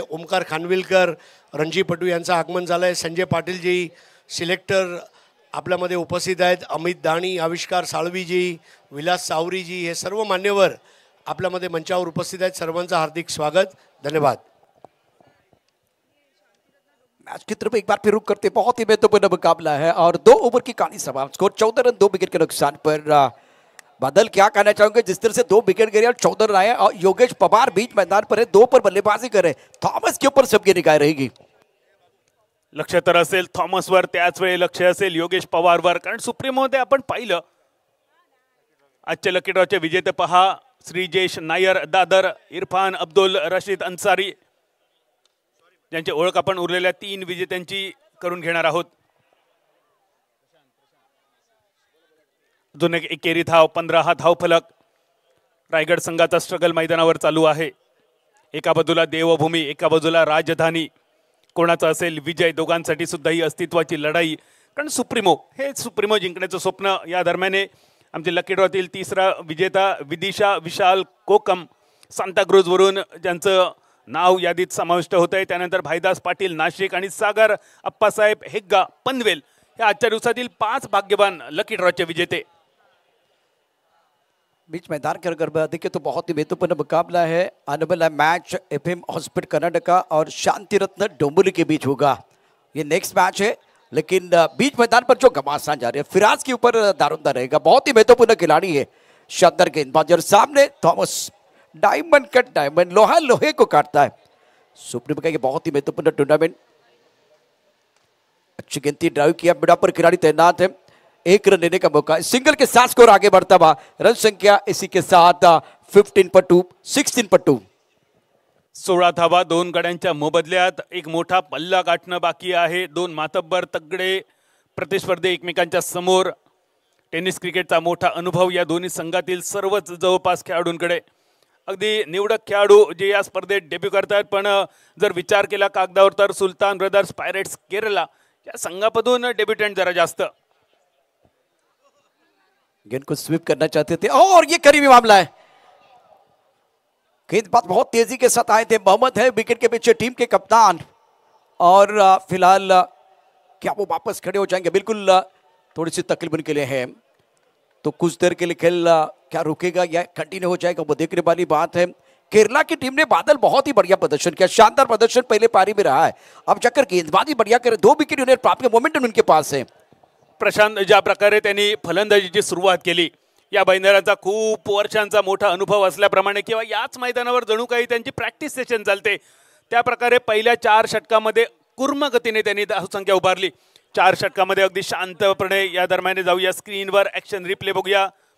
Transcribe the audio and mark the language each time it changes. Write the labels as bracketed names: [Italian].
[Marathi] ओमकार खानविलकर, रणजीपटू यांचं आगमन झालं आहे. संजय पाटीलजी सिलेक्टर आपल्यामध्ये उपस्थित आहेत. अमित दाणी, आविष्कार साळवीजी, विलास सावरीजी, हे सर्व मान्यवर आपल्यामध्ये मंचावर उपस्थित आहेत. सर्वांचं हार्दिक स्वागत, धन्यवाद. [Hindi] मैच की तरफ एक बार फिर रुक करते, बहुत ही महत्वपूर्ण मुकाबला है और 2 ओवर की कहानी समाप्त. स्कोर 14 रन 2 विकेट के नुकसान पर. बादल क्या कहना चाहोगे? जिस तरह से 2 विकेट गिरे और 14 रन आए और योगेश पवार बीच मैदान पर है, 2 पर बल्लेबाजी करे, थॉमस के ऊपर सबकी निगाह रहेगी. [Marathi] लक्ष तर असेल थॉमसवर, त्याच वेळी लक्ष असेल योगेश पवारवर, कारण सुप्रीमोमध्ये आपण पाहिलं आजचे लकी ड्रॉचे विजेते पहा. श्रीजेश नायर दादर, इरफान अब्दुल रशीद अन्सारी, ज्यांची ओळख आपण उरलेल्या 3 विजेत्यांची करून घेणार आहोत. अजून एक एकेरी धाव, 15 हा धाव फलक. रायगड संघाचा स्ट्रगल मैदानावर चालू आहे. एका बाजूला देवभूमी, एका बाजूला राजधानी. कोणाचा असेल विजय? दोघांसाठी सुद्धा ही अस्तित्वाची लढाई, कारण सुप्रीमो जिंकण्याचं स्वप्न. या दरम्यान आमचे लकी ड्रॉतील 3रा विजेता विदिशा विशाल कोकम, सांताक्रूजवरून ज्यांचं नाव यादीत समाविष्ट होत आहे. त्यानंतर भाईदास पाटील नाशिक आणि सागर अप्पासाहेब हेग्गा पनवेल या आजच्या दिवसातील 5 भाग्यवान लकी ड्रॉचे विजेते. [Hindi] बीच मैदान के अगर देखें तो बहुत ही महत्वपूर्ण मुकाबला है. आने वाला मैच FM हॉस्पिटल कर्नाटका और शांति रत्न डोंबिवली के बीच होगा. ये नेक्स्ट मैच है, लेकिन बीच मैदान पर जो घमासान जा रही है, फिराज के ऊपर दारोमदार रहेगा. बहुत ही महत्वपूर्ण खिलाड़ी है, शानदार गेंदबाज. और सामने थॉमस, डायमंड कट डायमंड, लोहा लोहे को काटता है. सुप्रीम का ये बहुत ही महत्वपूर्ण टूर्नामेंट. अच्छी गेंद ड्राइव किया, बिड़ा पर खिलाड़ी तैनात है. 1 रन लेने का मौका, सिंगल के साथ स्कोर आगे बढ़ता हुआ. रन संख्या इसी के साथ 15 पर 2, 16 पर 2. [Marathi] 16 धावा 2 गड्यांच्या मोबदल्यात. एक मोठा पल्ला गाठणं बाकी आहे. 2 मातब्बर तगडे प्रतिस्पर्धी एकमेकांच्या समोर. टेनिस क्रिकेटचा मोठा अनुभव या दोन्ही संघातील सर्वच जवळपास खेळाडूंकडे. अगदी निवडक खेळाडू जे या स्पर्धेत डेब्यू करतात, पण जर विचार केला कागदावर तर सुलतान ब्रदर्स पायरेट्स केरला या संघामधून डेब्युटंट जरा जास्त. [Hindi] गेंद को स्वीप करना चाहते थे और ये करीबी मामला है. गेंदबाज बहुत तेजी के साथ आए थे. मोहम्मद है विकेट के पीछे टीम के कप्तान, और फिलहाल क्या वो वापस खड़े हो जाएंगे? बिल्कुल थोड़ी सी तकलीफ उनके लिए है, तो कुछ देर के लिए खेल क्या रुकेगा या कंटिन्यू हो जाएगा, वो देखने वाली बात है. केरला की टीम ने बादल बहुत ही बढ़िया प्रदर्शन किया, शानदार प्रदर्शन पहले पारी में रहा है. अब जाकर गेंदबाजी बढ़िया करे, 2 विकेट उन्हें प्राप्त किया, मोमेंटम उनके पास है. [Marathi] प्रशांत ज्या प्रकारे त्यांनी फलंदाजीची सुरुवात केली, या बैनराचा खूप वर्षांचा मोठा अनुभव असल्याप्रमाणे किंवा याच मैदानावर जणू काही त्यांची प्रॅक्टिस सेशन चालते, त्या प्रकारे पहिल्या 4 षटकामध्ये कुर्म गतीने त्यांनी धावसंख्या उभारली. 4 षटकामध्ये अगदी शांतपणे. या दरम्यान जाऊया स्क्रीनवर, ॲक्शन रिप्ले बघूया.